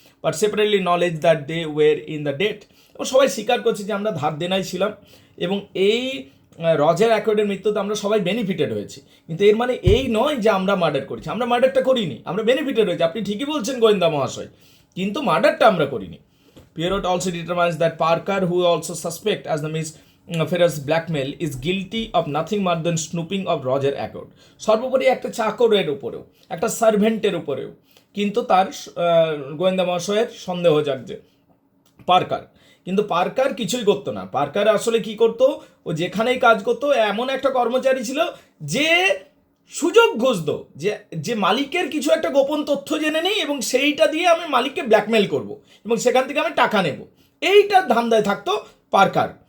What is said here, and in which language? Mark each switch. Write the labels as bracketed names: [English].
[English] but separately knowledge that they were in the debt, [Bangla] এবং সবাই স্বীকার করছে যে আমরা ধার দেনাই ছিলাম, এবং এই রজার অ্যাকর্ডের মৃত্যুতে আমরা সবাই বেনিফিটেড হয়েছি। কিন্তু এর মানে এই নয় যে আমরা মার্ডার করেছি, আমরা মার্ডারটা করিনি, আমরা বেনিফিটেড হয়েছি। আপনি ঠিকই বলছেন গোয়েন্দা মহাশয়, কিন্তু মার্ডারটা আমরা করিনি। [English] Pierrot also determines that Parker, who also suspect as the Miss Ferrer's blackmail, is guilty of nothing more than snooping of Roger Ackroyd. [Bangla] সর্বোপরি একটা চাকরের উপরেও, একটা সার্ভেন্টের উপরেও কিন্তু তার গোয়েন্দা মহাশয়ের সন্দেহ জাগছে। পার্কার, কিন্তু পার্কার কিছুই করতো না। পার্কার আসলে কি করতো, ও যেখানেই কাজ করতো এমন একটা কর্মচারী ছিল যে সুযোগ খুঁজতো, যে মালিকের কিছু একটা গোপন তথ্য জেনে নেই এবং সেইটা দিয়ে আমি মালিককে ব্ল্যাকমেল করব এবং সেখান থেকে আমি টাকা নেব, এইটার ধান্দায় থাকতো পার্কার।